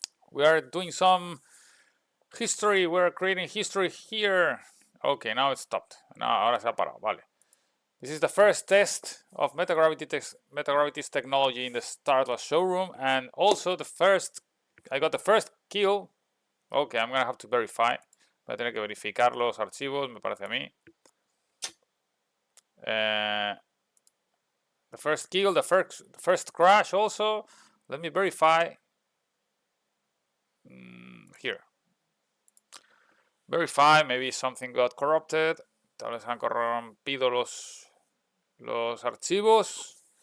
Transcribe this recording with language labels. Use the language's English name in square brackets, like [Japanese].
[English] We are doing some history. We are creating history here. Okay, now it stopped. [Spanish] No, ahora se ha parado, vale. [English] This is the first test of Metagravity's technology in the StarAtlas showroom, and also I got the first kill. Okay, I'm gonna have to verify. [Spanish] Voy a tener que verificar los archivos, me parece a mí. [English] The first kill, the first crash also. Let me verify. Here. Verify, maybe something got corrupted. [Spanish] Tal vez han corrompido los archivos.